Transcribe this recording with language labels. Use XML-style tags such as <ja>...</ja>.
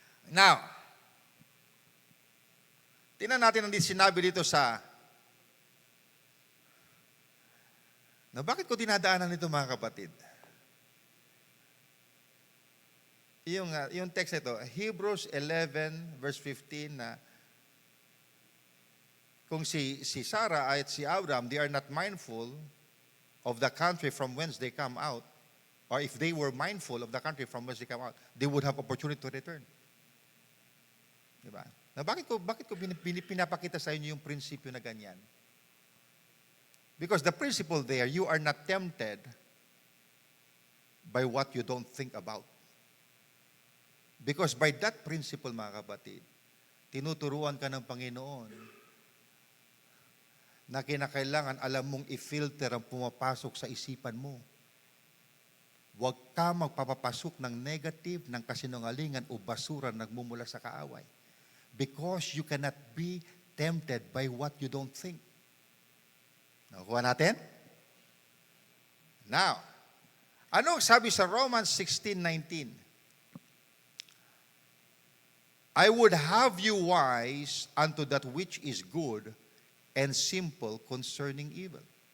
<tl>Now, tingnan natin ang sinabi dito bakit ko dinadaanan ito mga kapatid? Yung text nito,</tl> <en>Hebrews 11 verse 15</en> <tl>na kung si Sarah at si Abraham,</tl> <en>they are not mindful of the country from whence they come out, or if they were mindful of the country from whence they come out, they would have opportunity to return.</en> <tl>Diba? Na bakit ko pinapakita sa inyo yung prinsipyo na ganyan?</tl> <en>Because the principle there, you are not tempted by what you don't think about. Because by that principle,</en> <tl>mga kapatid, tinuturuan ka ng Panginoon na kinakailangan alam mong i-filter ang pumapasok sa isipan mo. Huwag ka magpapapasok ng negative, ng kasinungalingan o basura na nagmumula sa kaaway.</tl> <en>Because you cannot be tempted by what you don't think.</en> <tl>Nakuha natin? Now, ano sabi sa Romans 16:19?</tl> <en>I would have you wise unto that which is good and simple concerning evil.</en>